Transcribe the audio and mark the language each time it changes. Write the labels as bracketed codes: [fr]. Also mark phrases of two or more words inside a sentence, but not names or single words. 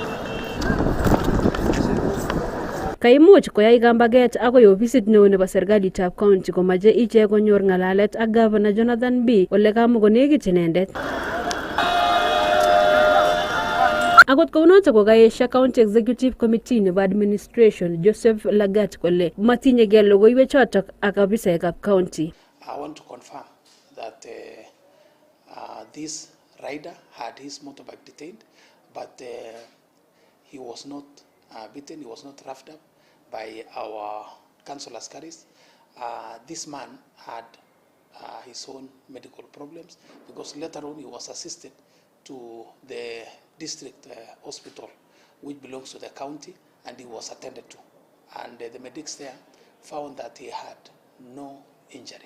[kln] Kaimuch koyai kambaget akoi ofisit neo nebo serikalitab county komache ichek konyor ng'alalet ak Governor Jonathan B ole kamukonekit inendet. Akot kounotok kokaesha [en] County Executive Committee [kln] nebo Administration Joseph Lagat kole matinye gei logoiwek chotok ak afisaekab county. [en] I want to confirm that this rider had his motorbike detained, but he was not beaten, he was not roughed up by our council askaris. This man had his own medical problems because later on he was assisted to the district hospital which belongs to the county and he was attended to, and the medics there found that he had no injury.